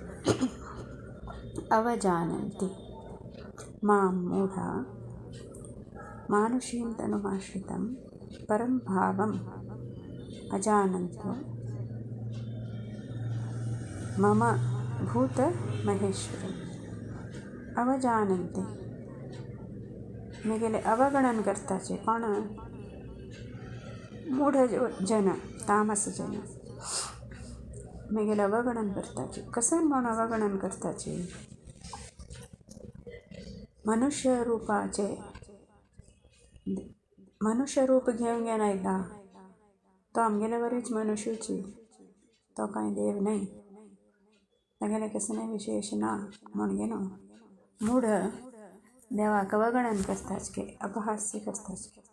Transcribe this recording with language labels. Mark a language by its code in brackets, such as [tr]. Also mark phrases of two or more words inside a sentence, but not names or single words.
[sa] अवजानन्ति मां मूढा मानुषीं तनुमाश्रितं परं भावम् अजानन्तो मम भूतमहेश्वरम् [kok] अवजानन्ति मेगेले अवगणन करताचे पण मूढ जन तामस जन मेगेले अवगणन करताचे कसन म्हण अवगणन करताचे मनुष्य रूपाचे मनुष्य रूप घेऊन गेला आयला तो आमगेले वरीच मनुष्यची तो कांय देव नाही तागेले कसले विशेष ना म्हणगे न्हू मूढ देवाक अवगणन करताच के अपहास्य करताच